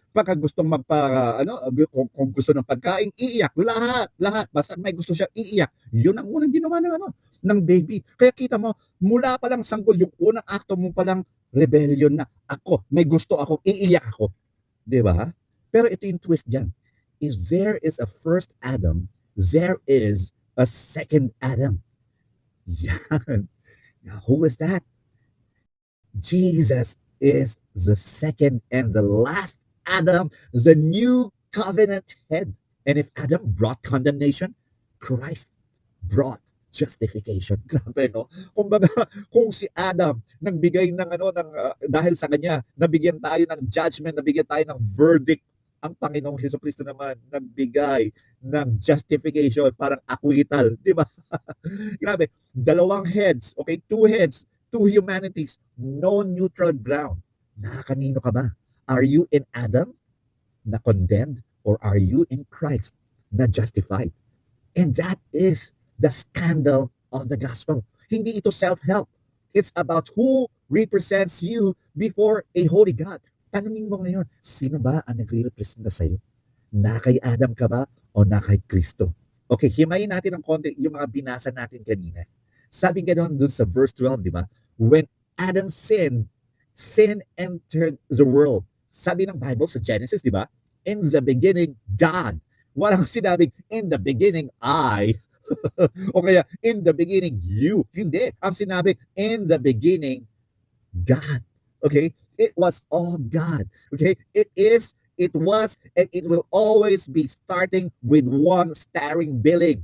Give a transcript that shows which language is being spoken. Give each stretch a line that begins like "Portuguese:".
Filipino: Pagka gustong kung gusto ng pagkain, iiyak. Lahat. Basta may gusto siya, iiyak. Yun ang unang ginawa ng baby. Kaya kita mo, mula pa lang sanggol, yung unang akto mo pa lang, rebellion na. Ako, may gusto ako, iiyak ako. Di ba? Pero ito yung twist dyan.
English: If there is a first Adam, there is a second Adam.
Filipino: Yan.
English: Now, who is that? Jesus is the second and the last Adam, the new covenant head. And if Adam brought condemnation, Christ brought justification.
Filipino: Grabe, no? Kumbaga, kung si Adam nagbigay dahil sa kanya, nabigyan tayo ng judgment, nabigyan tayo ng verdict, ang Panginoong Hesukristo naman nagbigay ng justification, parang acquittal, di ba? Grabe, dalawang heads, okay?
English: Two heads, two humanities, no neutral ground.
Filipino: Nakakanino ka ba?
English: Are you in Adam na condemned, or are you in Christ na justified? And that is the scandal of the gospel.
Filipino: Hindi ito
English: self-help. It's about who represents you before a holy God.
Filipino: Tanungin mo ngayon, sino ba ang nagre-representa sa'yo? Na kay Adam ka ba o na kay Kristo? Okay, himayin natin ng konti yung mga binasa natin kanina. Sabi ganoon dun sa verse 12, di ba?
English: When Adam sinned, sin entered the world.
Filipino: Sabi ng Bible sa Genesis, di ba?
English: In the beginning, God.
Filipino: Walang sinabing,
English: in the beginning, I.
Filipino: O kaya,
English: in the beginning, you.
Filipino: Hindi. Ang sinabi,
English: in the beginning, God.
Filipino: Okay?
English: It was all God. Okay? It was, and it will always be starting with one starring billing.